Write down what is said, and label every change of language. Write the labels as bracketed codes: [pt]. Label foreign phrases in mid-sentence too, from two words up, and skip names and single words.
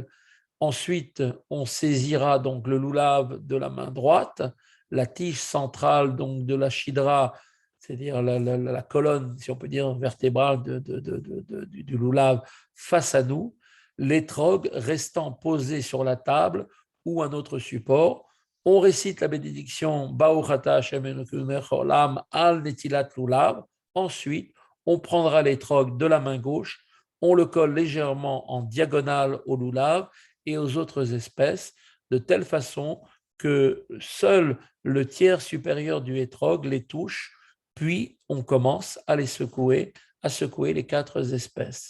[fr] Ensuite, on saisira donc le lulav de la main droite, la tige centrale donc de la shidra, c'est-à-dire la colonne, si on peut dire, vertébrale du lulav face à nous, l'étrog restant posé sur la table ou un autre support. On récite la bénédiction [he] ברוך אתה ה' אלוקינו מלך העולם על נטילת לולב. [fr] Ensuite, on prendra l'étrog de la main gauche, on le colle légèrement en diagonale au lulav et aux autres espèces, de telle façon que seul le tiers supérieur du hétrog les touche, puis on commence à secouer les 4 espèces.